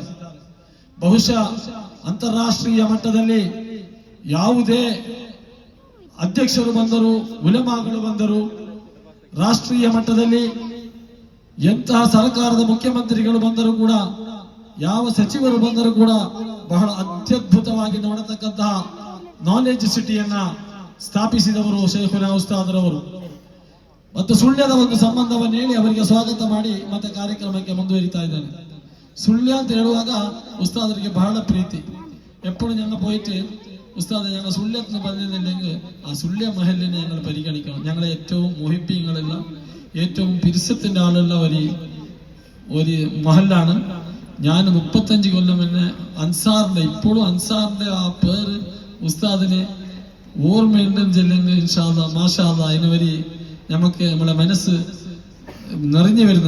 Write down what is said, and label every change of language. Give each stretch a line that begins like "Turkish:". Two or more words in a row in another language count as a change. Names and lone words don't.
Kannada: ಬಹುಶಃ ಅಂತಾರಾಷ್ಟ್ರೀಯ ಮಟ್ಟದಲ್ಲಿ ಯಾವುದೇ ಅಧ್ಯಕ್ಷರು ಬಂದರು, ಉಲಮಾಗಳು ಬಂದರು, ರಾಷ್ಟ್ರೀಯ ಮಟ್ಟದಲ್ಲಿ ಎಂತಹ ಸರ್ಕಾರದ ಮುಖ್ಯಮಂತ್ರಿಗಳು ಬಂದರೂ ಕೂಡ, ಯಾವ ಸಚಿವರು ಬಂದರೂ ಕೂಡ ಬಹಳ ಅತ್ಯದ್ಭುತವಾಗಿ ನೋಡತಕ್ಕಂತಹ ನಾಲೆಜ್ ಸಿಟಿಯನ್ನ ಸ್ಥಾಪಿಸಿದವರು ಶೇಖುನಾ ಉಸ್ತಾದರವರು. ಮತ್ತು ಸುಳ್ಯದ ಒಂದು ಸಂಬಂಧವನ್ನು ಹೇಳಿ ಅವರಿಗೆ ಸ್ವಾಗತ ಮಾಡಿ ಮತ್ತೆ ಕಾರ್ಯಕ್ರಮಕ್ಕೆ ಮುಂದುವರಿತಾ ಇದ್ದಾನೆ. സുള്ളിയ ಅಂತ ಹೇಳುವಾಗ ഉസ്താദರಿಗೆ ಬಹಳ പ്രീതി.
Malayalam: എപ്പോഴും ഞങ്ങൾ പോയിട്ട് ഉസ്താദ് ഞങ്ങൾ സുള്ളിയത്തിന് പറഞ്ഞില്ലെങ്കിൽ ആ സുള്ളിയ മഹലിനെ ഞങ്ങൾ പരിഗണിക്കണം. ഞങ്ങളെ ഏറ്റവും മുഹിബീങ്ങളുള്ള ഏറ്റവും പിരിസത്തിന്റെ ആളുള്ള ഒരു മഹലാണ്. ഞാൻ 35 കൊല്ലം എന്നെ അൻസാറിന്റെ, ഇപ്പോഴും അൻസാറിന്റെ ആ പേര് ഉസ്താദിന് ഓർമ്മയുണ്ടെന്ന് ചെല്ലുന്നത്
Arabic: إن شاء الله ما شاء الله
Malayalam: അതിനുവരി നമുക്ക് നമ്മളെ മനസ്സ് നിറഞ്ഞു വരുന്നു.